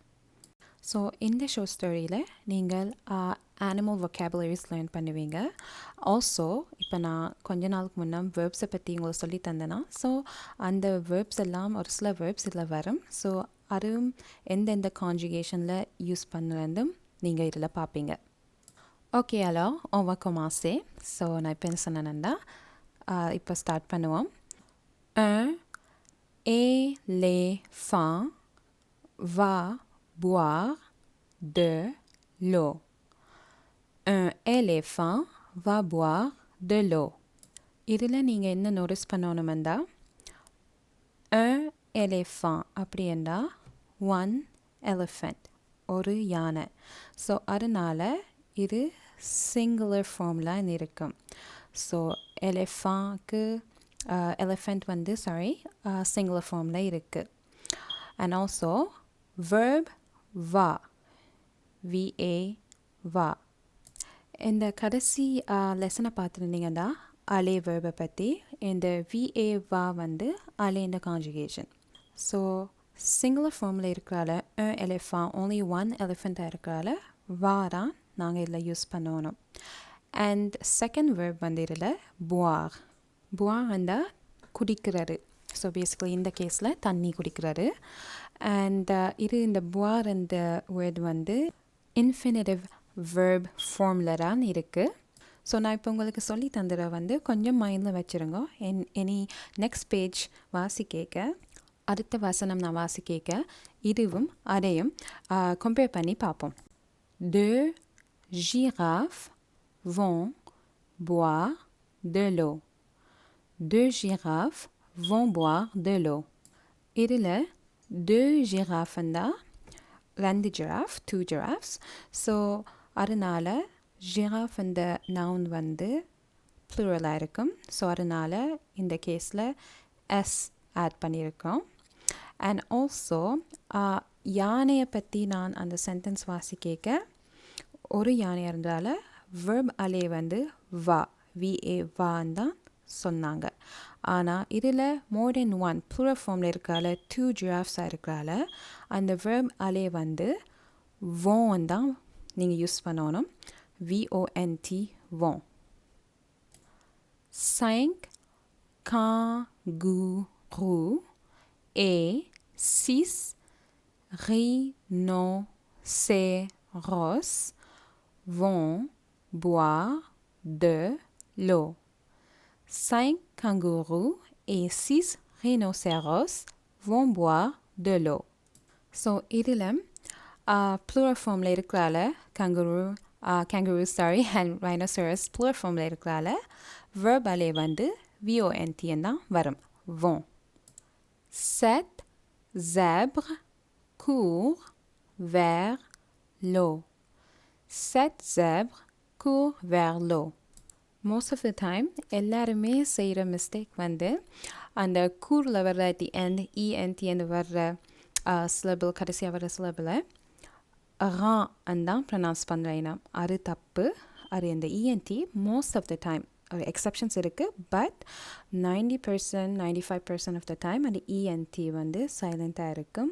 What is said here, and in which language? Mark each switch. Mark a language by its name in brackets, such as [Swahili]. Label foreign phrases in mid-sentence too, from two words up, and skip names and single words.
[Tamil] ஸோ இந்த [English] short storyil [Tamil] நீங்கள் [English] animal vocabularies learn [Tamil] பண்ணுவீங்க. ஆல்சோ இப்போ நான் கொஞ்ச நாளுக்கு முன்னே வேர்ப்ஸை பற்றி உங்களுக்கு சொல்லி தந்தேன்னா, ஸோ அந்த வேர்ப்ஸ் எல்லாம் ஒரு சில வேர்ப்ஸ் இதில் வரும். ஸோ அதுவும் எந்தெந்த [English] conjugationil use [Tamil] பண்ணுறதும் நீங்கள் இதில் பார்ப்பீங்க. [French] Ok, alors, on va commencer. [Tamil] So, நான் இப்போ என்ன சொன்னேன்னா, இப்போ ஸ்டார்ட் பண்ணுவோம். [French] Un éléphant va boire de l'eau. Un éléphant va boire de l'eau. [Tamil] இதில் நீங்கள் என்ன நோட்டீஸ் பண்ணணுமெண்டா, [French] un éléphant [Tamil] அப்படின்னா [English] one elephant, [Tamil] ஒரு யானை. ஸோ அதனால் இது [English] singular formil [Tamil] இருக்கும். ஸோ எலிஃபண்ட் வந்து [English] singular formil [Tamil] இருக்குது. [English] and also verb [French] va, va, va. [Tamil] இந்த கடைசி லெசனை பார்த்துருந்தீங்கன்னா அலே வேர்பை பற்றி. இந்த [French] va va [Tamil] வந்து அலே இந்த கான்ஜுகேஷன். ஸோ [English] singular formil [Tamil] இருக்கிறால [English] elephant only one elephantaaga [Tamil] இருக்கிறால வாரான் நாங்கள் இதில் யூஸ் பண்ணணும். [English] and second verb [Tamil] வந்து இதில் boire. boire வந்தால் குடிக்கிறாரு. ஸோ பேசிக்கலி இந்த கேஸில் தண்ணி குடிக்கிறாரு. அண்ட் இது இந்த boire இந்த வேர்ட் வந்து [English] infinitive verb formil [Tamil] தான் இருக்குது. ஸோ நான் இப்போ உங்களுக்கு சொல்லி தந்துட வந்து கொஞ்சம் மைண்டில் வச்சுருங்க. [English] any next page [Tamil] வாசிக்க அடுத்த வசனம் நான் வாசிக்க இதுவும் அதையும் கம்பேர் பண்ணி பார்ப்போம். [French] Deux girafes vont boire de l'eau. Deux girafes vont boire de l'eau. [Tamil] இதில் [French] deux girafes [Tamil] ரெண்டு giraffe, [English] two giraffes. [Tamil] ஸோ அதனால் giraffe இந்த noun வந்து ப்ளூரலாக இருக்கும். ஸோ அதனால் இந்த கேஸில் [English] s add [Tamil] பண்ணியிருக்கோம். அண்ட் ஆல்சோ யானையை பற்றி நான் அந்த சென்டென்ஸ் வாசிக்க ஒரு யானையாக இருந்தால verb அலே வந்து வா, va வான்னு தான் சொன்னாங்க. ஆனால் இதில் [English] more than one plural formil [Tamil] இருக்கிறால [English] two giraffes [Tamil] இருக்கிறால அந்த verb அலே வந்து vont தான் நீங்கள் யூஸ் பண்ணணும். [French] vont, vont. Cinq kangourous et six rhinocéros vont boire de l'eau. Cinq kangourous et six rhinocéros vont boire de l'eau. [Tamil] So இதில் [English] plural formil [Tamil] இருக்கிறால [English] kangaroos and rhinoceros plural formil [Tamil] இருக்கிறால verb அலே வந்து vont தான் வரும், vont. [French] Sept zèbres courent vers l'eau. Sept zèbres courent vers l'eau. [English] Most of the time [Tamil] எல்லாருமே செய்கிற மிஸ்டேக் வந்து அந்த கூரில் வர்ற [English] at the end [Tamil] ent வர்ற syllable கடைசியாக வர்ற syllable ரான் தான் ப்ரொனவுன்ஸ் பண்ணுறேன். அது தப்பு. அது இந்த ent [English] most of the time exceptions [Tamil] இருக்குது, [English] but 90% 95% of the time [Tamil] அந்த ent வந்து சைலண்ட்டாக இருக்கும்.